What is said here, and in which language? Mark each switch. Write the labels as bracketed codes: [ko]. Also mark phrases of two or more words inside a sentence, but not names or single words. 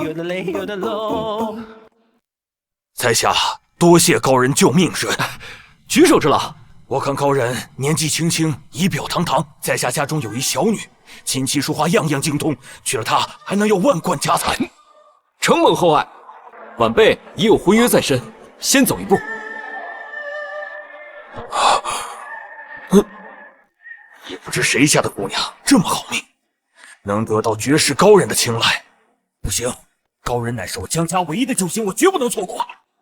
[zh] 在下多謝高人救命之恩，舉手之勞。我看高人年紀輕輕，儀表堂堂，在下家中有一小女，琴棋書畫樣樣精通，娶了她還能有萬貫家財。承蒙厚愛，晚輩已有婚約在身，先走一步。也不知誰家的姑娘這麼好命，能得到絕世高人的青睞。不行，高人乃是我江家唯一的救星，我絕不能錯過。